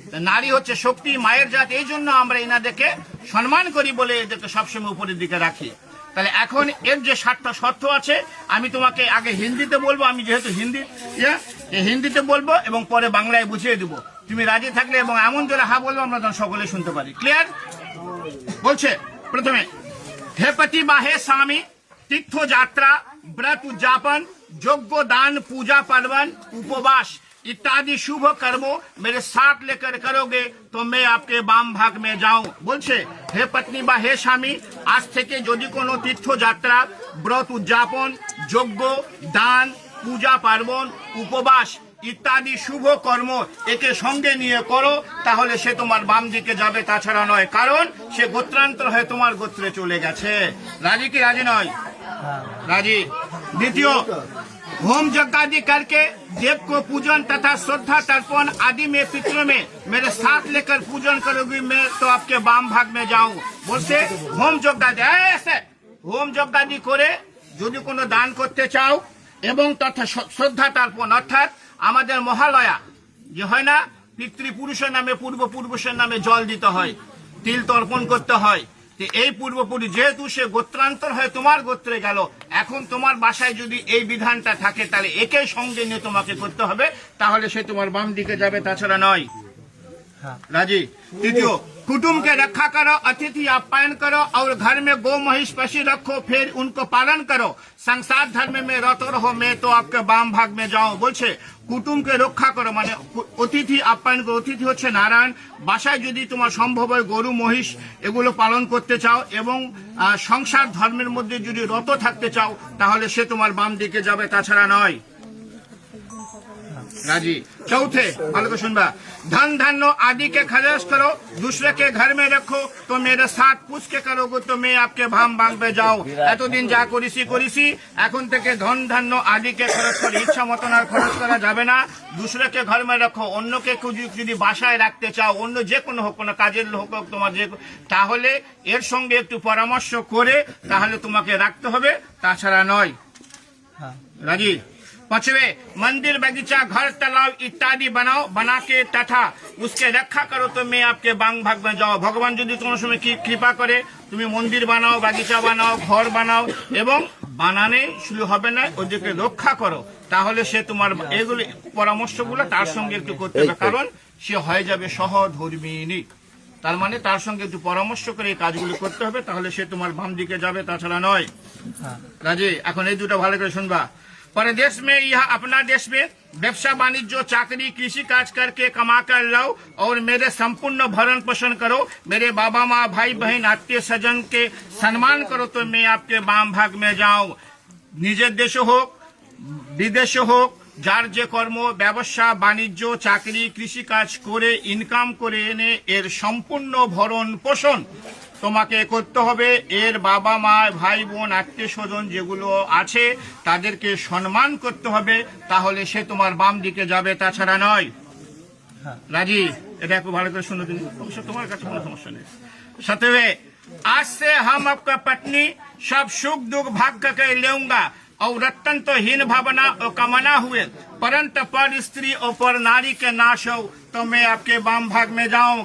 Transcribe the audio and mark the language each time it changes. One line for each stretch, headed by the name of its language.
Bangla: নারী হচ্ছে শক্তি, মায়ের জাত। এই জন্য আমরা এনাদেরকে সম্মান করি বলে এদেরকে সবসময় উপরের দিকে রাখি। তাহলে এখন এর যে 7টা শর্ত আছে আমি তোমাকে আগে হিন্দিতে বলবো। আমি যেহেতু হিন্দিতে বলবো এবং পরে বাংলায় বুঝিয়ে দেবো। তুমি রাজি থাকলে এবং এমন জোরে হা বলবো আমরা তখন সকলে শুনতে পারি। ক্লিয়ার? বলছে প্রথমে, হে পতি বা হে স্বামী, তীর্থ যাত্রা,
Hindi: व्रत उद्यापन, यज्ञ दान, पूजा पर्वन, उपवास इत्यादि शुभ कर्मों मेरे साथ लेकर करोगे तो मैं आपके बाम भाग में जाऊं।
Bangla: बोलছে হে পত্নী বা হে স্বামী, আজ থেকে যদি কোনো তীর্থযাত্রা, ব্রত উদযাপন, যজ্ঞ দান, পূজা পার্বণ, উপবাস ইত্যাদি শুভ কর্ম একে সঙ্গে নিয়ে করো তাহলে সে তোমার বাম দিকে যাবে, তাছাড়া নয়। কারণ সে গোত্রান্তর হয়ে তোমার গোত্রে চলে গেছে। রাজি কি রাজি নয়?
Hindi: राजी। द्वितीय, होम यज्ञ आदि करके देव को पूजन तथा श्रद्धा तर्पण आदि में पितरों में मेरे साथ लेकर पूजन करोगी मैं तो आपके बाम भाग में जाऊं। बोलते होम यज्ञ आदि ऐसे होम यज्ञ आदि करे
Bangla: যদি কোনো দান করতে চাও এবং তথা শ্রদ্ধা তর্পণ অর্থাৎ আমাদের মহালয়া যে হয় না, পিতৃপুরুষের নামে পূর্বপুরুষের নামে জল দিতে হয়, তিল তর্পণ করতে হয়। এই পূর্বপুরুষ যেহেতু সে গোত্রান্তর হয়ে তোমার গোত্রে গেল, এখন তোমার বাসায় যদি এই বিধানটা থাকে তাহলে একে সঙ্গে নিয়ে তোমাকে করতে হবে, তাহলে সে তোমার বাম দিকে যাবে, তাছাড়া নয়।
Hindi: राजी। तृतीय, कुटुंब के रखा करो, अतिथि आप्यायन करो और घर में गौ महिष पशु रखो, फिर उनको पालन करो। संसार धर्म में रत रहो, मैं तो आपके बाम भाग में जाऊं।
Bangla: बोलছে কুটুমকে রক্ষা করো মানে অতিথি আপ্যায়ন করো। অতিথি হচ্ছে নারায়ণ। বাসায় যদি তোমার সম্ভব হয় গরু মহিষ এগুলো পালন করতে চাও এবং সংসার ধর্মের মধ্যে যদি রত থাকতে চাও তাহলে সে তোমার বাম দিকে যাবে, তাছাড়া নয়।
Hindi: राजी। चौथे
Bangla: ভালো করে শুনবা,
Hindi: धन धान्य आदि के खर्च करो, दूसरे के घर में रखो, तो मेरे साथ पूछ के करोगे तो मैं आपके भाम भाঙবে যাও।
Bangla: এতদিন যা করেছি এখন থেকে ধন ধান্য আদিকে খরচ করে ইচ্ছা মতন আর খরচ করা যাবে না।
Hindi: দুসরাকে ঘর মে রাখো,
Bangla: অন্যকে যদি বাসায় রাখতে চাও, অন্য যে কোনো হোক, কোনো কাজের লোক হোক তোমার, যে তাহলে এর সঙ্গে একটু পরামর্শ করে তাহলে তোমাকে রাখতে হবে, তাছাড়া নয়। রাজি।
Hindi: पांचवे, मंदिर बगीचा घर तालाब इत्यादि बनाओ, बना के तथा उसके रक्षा करो तो मैं आपके बांग भाग में जाओ।
Bangla: भगवान যদি কোনো সময় কৃপা করে তুমি মন্দির বানাও, বাগিচা বানাও, ঘর বানাও এবং বানানে শুরু হবে না, ওদেরকে রক্ষা করো, তাহলে সে তোমার এগুলি পরামর্শগুলো তার সঙ্গে একটু করতে হবে, কারণ সে হয়ে যাবে সহধর্মিণী। তার মানে তার সঙ্গে একটু পরামর্শ করে এই কাজগুলো করতে হবে, তাহলে সে তোমার বাম দিকে যাবে, তাছাড়া নয়। রাজি। এখন এই দুটো ভালো করে শুনবা।
Hindi: परदेश में यह अपना देश में व्यवसाय वाणिज्य चाकरी कृषि काज करके कमा कर लाओ और मेरे संपूर्ण भरण पोषण करो, मेरे बाबा माँ भाई बहन आत्मीय स्वजन के सम्मान करो तो मैं आपके बाम भाग में जाऊं।
Bangla: निजे देश होक विदेश होक, যার যে কর্ম ব্যবসা বাণিজ্য চাকরি কৃষি কাজ করে ইনকাম করে এনে এর সম্পূর্ণ ভরণ পোষণ তোমাকে করতে হবে। এর বাবা মা ভাই বোন আত্মীয় স্বজন যেগুলো আছে তাদেরকে সম্মান করতে হবে, তাহলে সে তোমার বাম দিকে যাবে, তাছাড়া নয়। রাজি। এটা একটু ভালো করে শুনো তুমি, অবশ্য তোমার কাছে কোনো সমস্যা নেই।
Hindi: সাথে, आज से हम आपका पत्नी सब सुख दुख भाग के लेऊंगा और रत्न तो हीन भावना और कामना हुए, परंतु पर स्त्री और पर नारी के नाश हो तो मैं आपके बाम भाग में जाऊं।